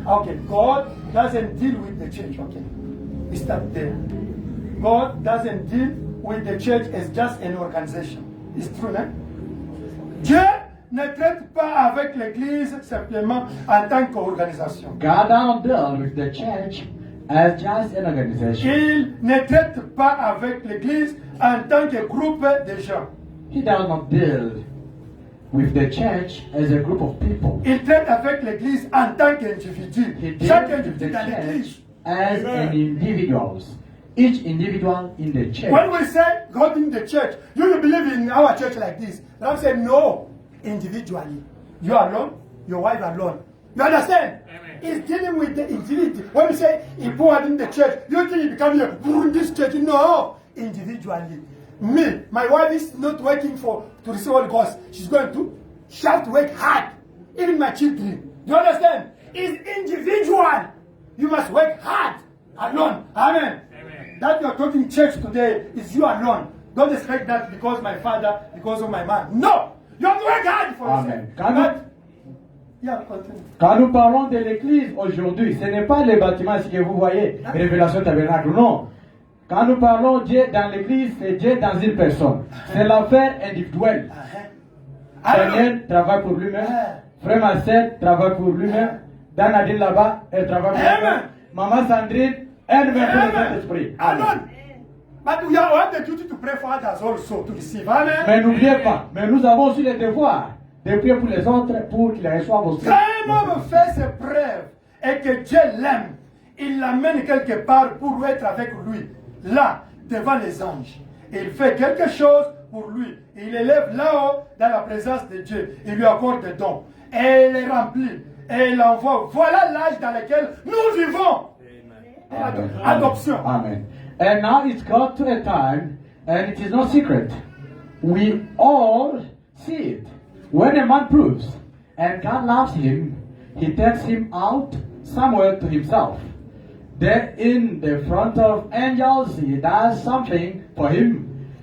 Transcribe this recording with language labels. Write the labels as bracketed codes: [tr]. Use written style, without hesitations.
[en] Okay, God doesn't deal with the church. Okay, we start there. God doesn't deal with the church as just an organization. It's true, no? [fr] Dieu ne traite pas avec l'Église simplement en tant qu'organisation. [en] God don't deal with the church as just an organization. [fr] Il ne traite pas avec l'Église en tant que groupe de gens. [en] He does not deal with the church as a group of people. [fr] Il traite avec l'Église en tant qu'individu. [en] He deals [fr] Chaque [en] with [fr] individu [en] the [fr] dans l'Église. [en] church as an individuals. Each individual in the church. When we say God in the church, you believe in our church like this. And I'm saying no, individually. You alone, your wife alone. You understand? He's dealing with the individual. When we say he poured in the church, you think he become here, this church. No, individually. Me, my wife is not working to receive Holy Ghost. She's going to, she has to work hard. Even my children. You understand? It's individual. You must work hard. Alone. Amen. That you're talking church today is you alone. Don't expect that because my father, because of my man. No! You have to work hard for Amen. yourself. Yeah, continue. [fr] Quand nous parlons de l'église aujourd'hui, ce n'est pas les bâtiments ici que vous voyez, Révélation Tabernacle, non. Quand nous parlons Dieu dans l'église, c'est Dieu dans une personne. C'est l'affaire individuelle. Daniel travaille pour lui-même. Frère Marcel travaille pour lui-même. Dan Nadine là-bas, elle travaille pour lui-même. Maman Sandrine, elle-même pour le Saint-Esprit. [en] Alone. But we have the duty to pray for others also to receive. Amen. [fr] Mais n'oubliez pas, mais nous avons aussi le devoir de prier pour les autres pour qu'ils reçoivent aussi. Quand un homme fait ses preuves et que Dieu l'aime, il l'amène quelque part pour être avec lui, là, devant les anges. Et il fait quelque chose pour lui. Il élève là-haut dans la présence de Dieu. Il lui accorde des dons. Et il les remplit. Et il l'envoie. Voilà l'âge dans lequel nous vivons. Amen. Adoption. Amen. [en] And now it's got to a time, and it is no secret. We all see it. When a man proves, and God loves him, he takes him out somewhere to himself. There in the front of angels, he does something for him.